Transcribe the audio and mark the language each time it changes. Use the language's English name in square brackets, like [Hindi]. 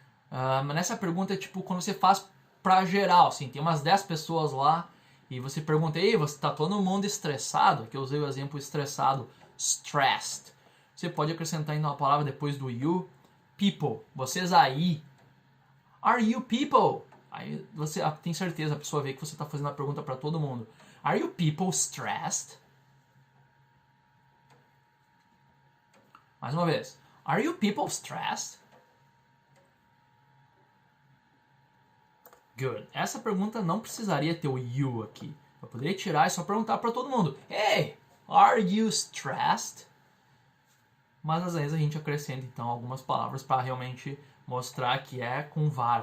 [Portuguese] Mas nessa pergunta é tipo quando você faz para geral, assim, tem umas 10 pessoas lá e você pergunta, ei, você tá todo mundo estressado? Aqui eu usei o exemplo estressado, stressed. Você pode acrescentar ainda uma palavra depois do you, people, vocês aí. [English] Are you people? [Portuguese] Aí você tem certeza, a pessoa vê que você está fazendo a pergunta para todo mundo. [English] Are you people stressed? [Portuguese] Mais uma vez. [English] Are you people stressed? Good. [Portuguese] Essa pergunta não precisaria ter o you aqui. Eu poderia tirar e só perguntar para todo mundo. [English] Hey, are you stressed? [Portuguese] Mas às vezes a gente acrescenta então algumas palavras para realmente mostrar que é com var.